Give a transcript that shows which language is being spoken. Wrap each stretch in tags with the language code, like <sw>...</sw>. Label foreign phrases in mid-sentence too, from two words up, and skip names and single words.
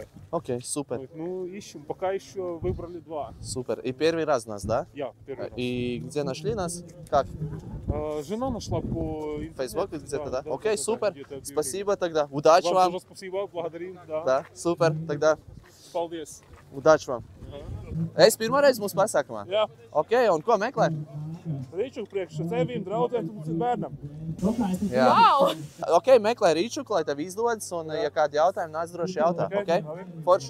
<ru>Окей, супер. Ну, ищем. Пока еще выбрали 2. Супер. И первый раз нас, да? Я первый раз. И где нашли нас? Как? Жена нашла по интернету. Facebook где-то, да? Да, Окей, да, супер. где-то объявили. Спасибо тогда. Удачи Вам вам. тоже спасибо, благодарим. Да. Да, супер. Тогда</ru> <lv>Paldies.</lv> <ru>udāči вам.</ru> <lv>Es pirmo reizi mūsu pasākumā. Jā. Ok, un ko meklē? Rīču priekš sevīm, draudiem un bērnam. Jā. Wow! Ok, meklē rīčuku, lai tev izdodas, un ja kādi jautājumi nāc droši jautā. Ok? Forši.</lv>